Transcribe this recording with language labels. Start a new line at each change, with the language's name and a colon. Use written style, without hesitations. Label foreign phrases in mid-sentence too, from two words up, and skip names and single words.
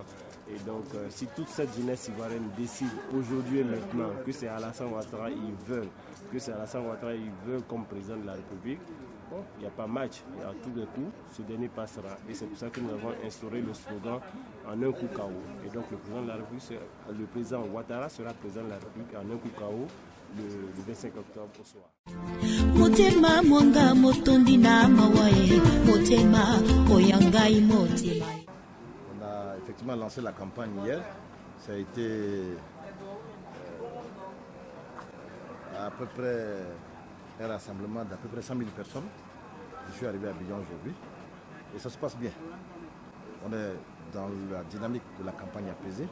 French: Et donc, si toute cette jeunesse ivoirienne décide aujourd'hui et maintenant que c'est Alassane Ouattara ils veulent comme président de la République, bon, il n'y a pas match, il y a tous les coups, ce dernier passera. Et c'est pour ça que nous avons instauré le slogan en un coup KO. Et donc le président Ouattara sera président de la République en un coup KO le 25 octobre au soir.
Lingala: Motema mwanga motondi na mawae, motema oyangai motema.
French: On a effectivement lancé la campagne hier. Ça a été à peu près un rassemblement d'à peu près 100 000 personnes. Je suis arrivé à Abidjan aujourd'hui et ça se passe bien. On est dans la dynamique de la campagne apaisée.